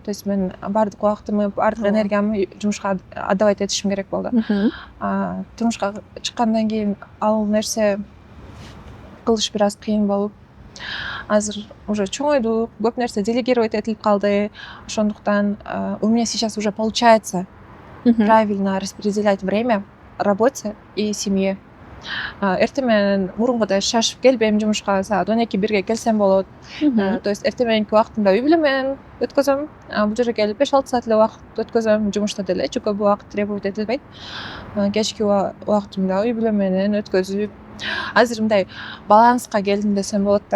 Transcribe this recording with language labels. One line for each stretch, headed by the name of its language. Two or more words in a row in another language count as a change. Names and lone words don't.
Russian: То есть
Kyrgyz: мен баардык убактымды, баардык энергиямды жумушка отдавать этишим керек болду. Турмушка чыккандан кийин ал нерсе кылыш бир аз кыйын болуп, азыр уже чоңойдук, көп нерсе делегировать этилип калды.
Russian: Ошондуктан у меня сейчас уже получается правильно распределять время работе и семье.
Kyrgyz: Эртең менен мурунгудай шашып келбейм жумушка, саат 12-1 келсем болот.
Russian: То есть
Kyrgyz: эртең мененки убактымда үй бүлө менен өткөзөм, бул жерге келип 5-6 саат эле убакыт өткөзөм. Жумушта деле көп убакыт требовать этилбейт. Кечки убактымда үй бүлө менен өткөзүп, азыр мындай баланска келдим десем болот да.